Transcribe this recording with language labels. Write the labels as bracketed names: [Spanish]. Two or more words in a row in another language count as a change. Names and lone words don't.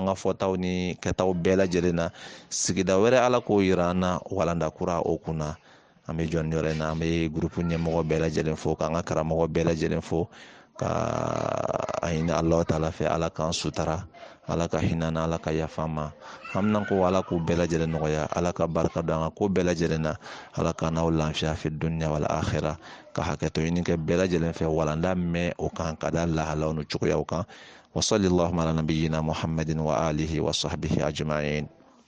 [Bambara] ka fɔtaw ni kɛtaw bɛɛ lajɛlen na sigida wɛrɛ ala k'o yira an na walanda kura o kunna an bɛ jɔn yɔrɔ in na an bɛ gurupu ɲɛmɔgɔ bɛɛ lajɛlen fo k'an ka karamɔgɔ bɛɛ lajɛlen fo ka a ɲini ala taala fɛ ala k'an sutara ala ka hinɛ na ala ka yafa ma hamina ko ala k'u bɛɛ lajɛlen nɔgɔya ala ka barika don an ka ko bɛɛ lajɛlen na ala ka n'aw lafiya [Arabic] في الدنيا والآخرة [Bambara] ka hakɛto ɲini kɛ bɛɛ lajɛlen fɛ walanda mɛn o kan ka da lahalaw ni cogoyaw kan [Arabic] وصلى الله على نبينا محمد وآله وصحبه أجمعين